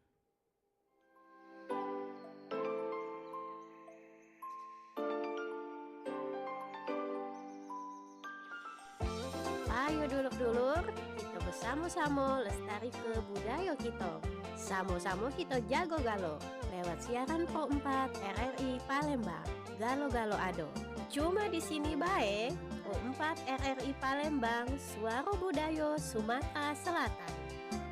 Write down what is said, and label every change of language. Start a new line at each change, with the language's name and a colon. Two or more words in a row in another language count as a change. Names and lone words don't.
Musi: Ayo dulur-dulur, kita bersama-sama lestari ke budaya kita. Sama-sama kita jago galo lewat siaran Pro 4 RRI Palembang. Galo-galo ado. Cuma di sini bae, Pro 4 RRI Palembang, suara budaya Sumatera Selatan.